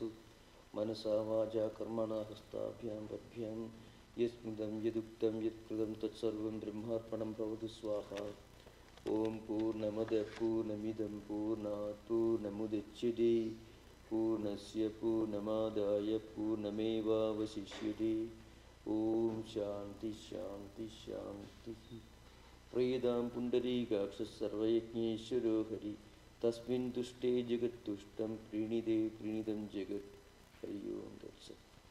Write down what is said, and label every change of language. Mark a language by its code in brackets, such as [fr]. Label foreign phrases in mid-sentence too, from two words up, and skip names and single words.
[sa] മനസാ വാചാ കർമ്മണാ ഹസ്താഭ്യാം പദ്ഭ്യാം യസ്മിതം യദുക്തം യത്കൃതം തത്സർവം ബ്രഹ്മാർപ്പണം ഭവതു സ്വാഹ. ഓം പൂർണ്ണമദ പൂർണ്ണമിദം പൂർണ്ണാത് പൂർണ്ണമുദച്യത്തെ പൂർണ്ണസ്യ പൂർണ്ണമാദായ പൂർണ്ണമേവാവശിഷ്യത്തെ. ഓം ശാന്തി ശാന്തി ശാന്തി. പ്രീതാം പുണ്ടരീകാക്ഷ സർവയജ്ഞേശ്വരോ ഹരി തസ്മിൻ തുഷ്ടേ ജഗത്തുഷ്ടം പ്രീണിതേ പ്രീണിതം ജഗത്. ഹരി ഓം തത്സത്.